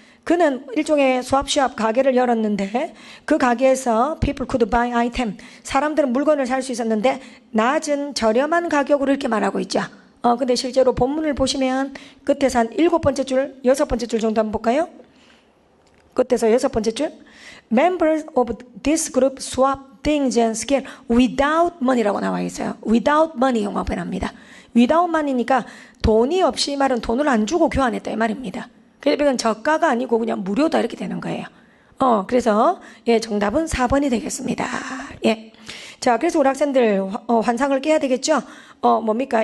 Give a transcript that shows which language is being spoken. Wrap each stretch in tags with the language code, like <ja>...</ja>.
<ko>그는 일종의 swap 가게를 열었는데 그 가게에서</ko> <en>people could buy item.</en> <ko>사람들은 물건을 살 수 있었는데 낮은 저렴한 가격으로 이렇게 말하고 있죠. 근데 실제로 본문을 보시면 끝에서 한 7번째 줄, 6번째 줄 정도 한번 볼까요? 끝에서 6번째 줄.</ko> <en>Members of this group swap things and skill without money라고</en> <ko>나와 있어요.</ko> <en>without money</en> <ko>용어 변합니다. without money니까 돈이 없이 말은 돈을 안 주고 교환했다 이 말입니다. 그래서 이건 저가가 아니고 그냥 무료다 이렇게 되는 거예요. 그래서 예, 정답은 4번이 되겠습니다. 예. 자, 그래서 우리 학생들 환상을 깨야 되겠죠? 뭡니까?</ko>